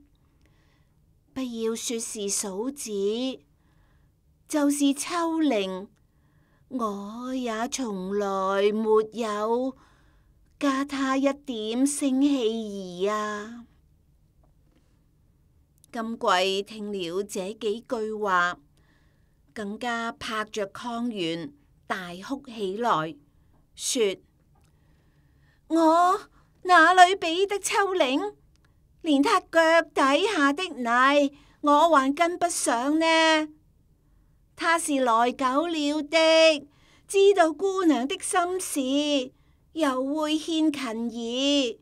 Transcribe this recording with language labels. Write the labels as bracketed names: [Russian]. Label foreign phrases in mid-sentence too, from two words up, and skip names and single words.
[Chinese] 不要說是嫂子，就是秋玲，我也從來沒有加他一點聲氣兒啊。金桂聽了這幾句話，更加拍着炕沿大哭起來，說：我哪裏比得秋玲？連他腳底下的泥，我還跟不上呢。他是來久了的，知道姑娘的心事，又會獻勤兒。